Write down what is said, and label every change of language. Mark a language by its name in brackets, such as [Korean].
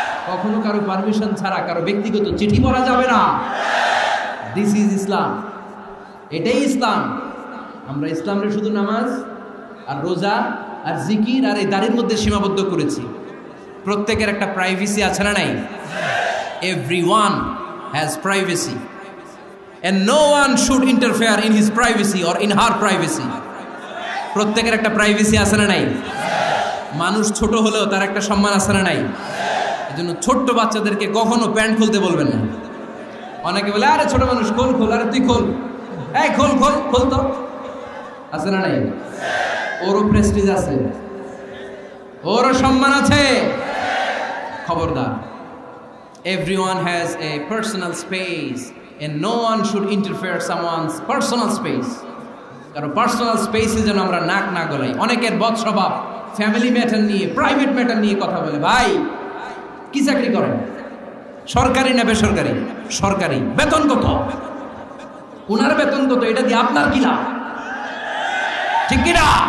[Bangla] কখনো কারো পারমিশন ছাড়া কারো ব্যক্তিগত চিঠি পড়া যাবে না। [English] this is Islam, [Bangla] এটাই ইসলাম। আমরা ইসলামের শুধু নামাজ আর রোজা আর জিকির আর এই দাড়ির মধ্যে সীমাবদ্ধ করেছি। প্রত্যেকের একটা প্রাইভেসি আছে না নাই? [English] Everyone has privacy and no one should interfere in his privacy or in her privacy. [Bangla] প্রত্যেকের একটা প্রাইভেসি আছে না নাই? মানুষ ছোট হলেও তার একটা সম্মান আছে না নাই? এজন্য ছোট্ট বাচ্চাদেরকে কখনো প্যান্ট খুলতে বলবেন না। অনেকে বলে আরে ছোট মানুষ খোল, আরে তুই খোল, এই খোল তো। আছে না নাই? ওরও প্রেস্টিজ আছে, ওরও সম্মান আছে। খবরদার, [English] everyone has a personal space and no one should interfere someone's personal space. [Bangla] কারণ পার্সোনাল স্পেসে যেন আমরা নাক না গলাই। অনেকের বদ স্বভাব ফ্যামিলি ম্যাটার নিয়ে, প্রাইভেট ম্যাটার নিয়ে কথা বলে। ভাই কি চাকরি করেন? সরকারি না বেসরকারি? সরকারি। বেতন কত? উনার বেতন কত? এটা দিয়ে আপনার কি লাভ? ঠিক কিনা?